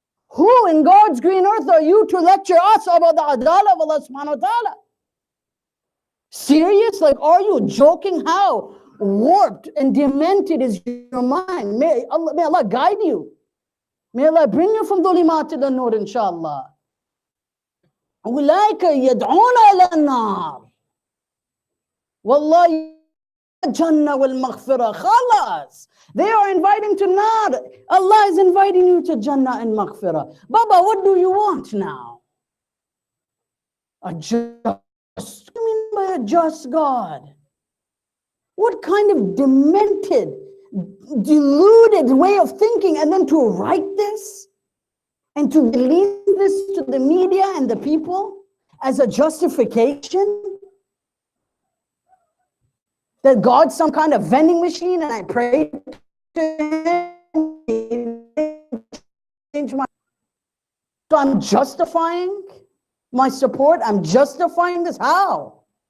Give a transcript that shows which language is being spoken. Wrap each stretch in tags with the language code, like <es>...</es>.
<en>Who in God's green earth are you to lecture us about the adala of Allah subhanahu wa ta'ala? Serious? Like, are you joking? How warped and demented is your mind? May Allah guide you. May Allah bring you from dhulimat to the nur, inshallah.</en> <ar>أولئك يدعون إلى النار والله الجنة والمغفرة خلاص.</ar> <en>They are inviting to nar. Allah is inviting you to Jannah and Maghfirah. Baba, what do you want now? A just, what do you mean by a just God? What kind of demented, deluded way of thinking, and then to write this and to release this to the media and the people as a justification that God's some kind of vending machine and I pray to him, change my, so I'm justifying my support, I'm justifying this. How?</en>